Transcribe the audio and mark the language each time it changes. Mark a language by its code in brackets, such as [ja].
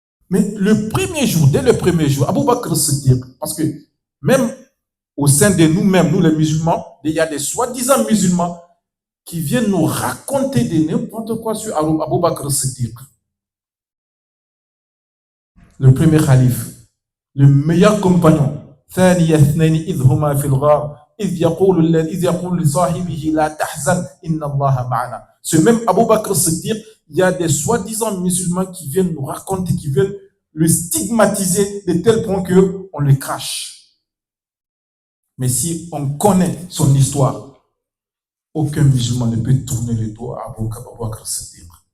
[fr] Mais le premier jour, dès le premier jour, Abu Bakr al-Siddiq, parce que même au sein de nous-mêmes, nous les musulmans, il y a des soi-disant musulmans qui viennent nous raconter de n'importe quoi sur Abu Bakr al-Siddiq. Le premier calife, le meilleur compagnon. [ar] ثاني اثنين إذ هما في الغار إذ يقول لصاحبه لا تحزن إن الله معنا. [fr] Ce même Abu Bakr Siddiq, il y a des soi-disant musulmans qui viennent nous raconter, qui viennent le stigmatiser de tel point qu'on le crache. Mais si on connaît son histoire, aucun musulman ne peut tourner le dos à Abu Bakr Siddiq.